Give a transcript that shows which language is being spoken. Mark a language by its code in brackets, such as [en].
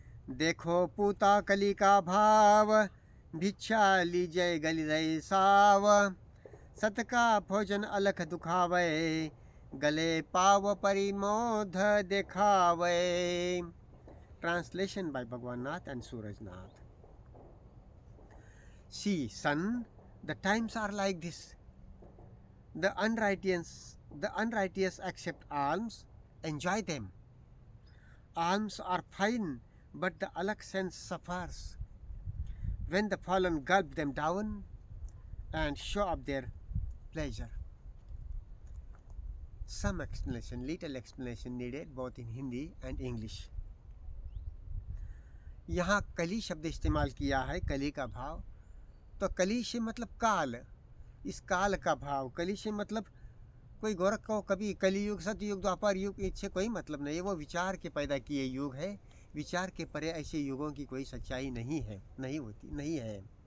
[hi] देखो पूता कली का भाव, भिक्षा लीजय गली रही साव, सत का भोजन अलख दुखावे, गले पाव परिमोध दिखावे. [en] Translation by Bhagwan and Surajnath. See, son, the times are like this. The unrighteous accept alms, enjoy them. Alms are fine, but the alak sense suffers when the fallen gulp them down and show up their pleasure. Some explanation, little explanation needed both in Hindi and English. [hi] यहाँ कली शब्द इस्तेमाल किया है, कली का भाव. तो कली से मतलब काल, इस काल का भाव. कली से मतलब कोई गोरख को कभी कलियुग, सतयुग, द्वापर युग, इससे कोई मतलब नहीं है. वो विचार के पैदा किए युग है. विचार के परे ऐसे युगों की कोई सच्चाई नहीं है, नहीं है.